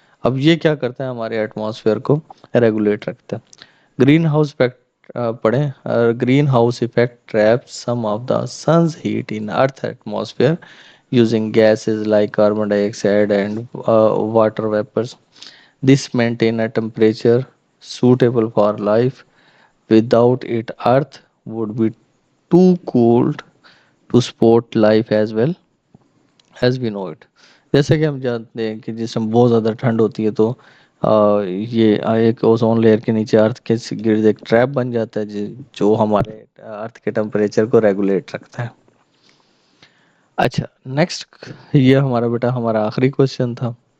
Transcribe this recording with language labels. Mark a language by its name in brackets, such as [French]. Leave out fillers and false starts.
[Urdu] اب یہ کیا کرتا ہے؟ ہمارے ایٹماسفیئر کو ریگولیٹ رکھتا ہے. [English] greenhouse effect [Urdu] پڑھیں. [English] Greenhouse effect trap some of the sun's heat in Earth atmosphere using gases like carbon dioxide and water vapors. This maintain a temperature suitable for life. Without it, Earth would be too cold to support life as well as we know it. [Urdu] جیسے کہ ہم جانتے ہیں کہ جس میں بہت زیادہ ٹھنڈ ہوتی ہے تو یہ ایک اوزون لیئر کے نیچے ارتھ کے گرد ایک ٹریپ بن جاتا ہے جو ہمارے ارتھ کے ٹمپریچر کو ریگولیٹ رکھتا ہے. اچھا، نیکسٹ یہ ہمارا بیٹا ہمارا آخری کوشچن تھا.